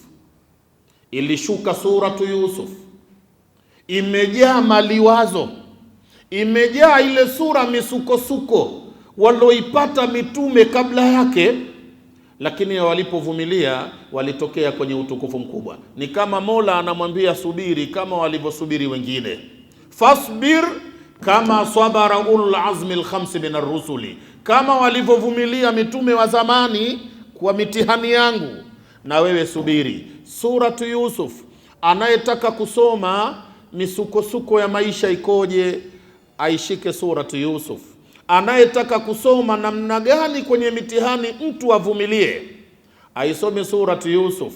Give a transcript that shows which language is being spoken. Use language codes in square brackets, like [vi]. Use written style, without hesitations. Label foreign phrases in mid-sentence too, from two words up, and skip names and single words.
[sw] Ilishuka suratu Yusuf, imejaa maliwazo, imejaa ile sura misukosuko waloipata mitume kabla yake, lakini walipovumilia walitokea kwenye utukufu mkubwa. Ni kama Mola anamwambia subiri kama walivyosubiri wengine, [ar] فاصبر كما صبر أولو العزم الخمس من الرسل, [sw] kama walivyovumilia mitume wa zamani kwa mitihani yangu, na wewe subiri. Suratu Yusuf, anayetaka kusoma misukosuko ya maisha ikoje, aishike suratu Yusuf. Anayetaka kusoma namna gani kwenye mitihani mtu avumilie, aisome suratu Yusuf.